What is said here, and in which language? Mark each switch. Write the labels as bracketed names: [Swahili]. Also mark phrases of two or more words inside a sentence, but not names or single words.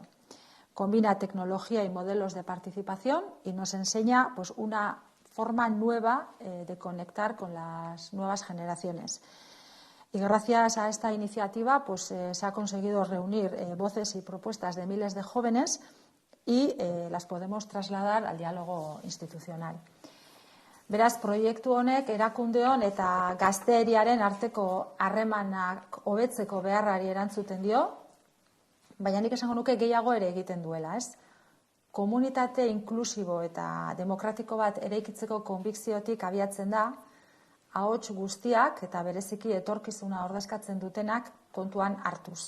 [Spanish] Combina tecnología y modelos de participación y nos enseña una forma nueva de conectar con las nuevas generaciones. Y gracias a esta iniciativa se ha conseguido reunir voces y propuestas de miles de jóvenes y las podemos trasladar al diálogo institucional. [Basque] Beraz, proiektu honek erakundeon eta gazteriaren arteko harremanak hobetzeko beharrari erantzuten dio, baina nik esango nuke gehiago ere egiten duela, ez? Komunitate inklusibo eta demokratiko bat eraikitzeko konbikziotik abiatzen da, ahots guztiak eta bereziki etorkizuna ordezkatzen dutenak kontuan hartuz.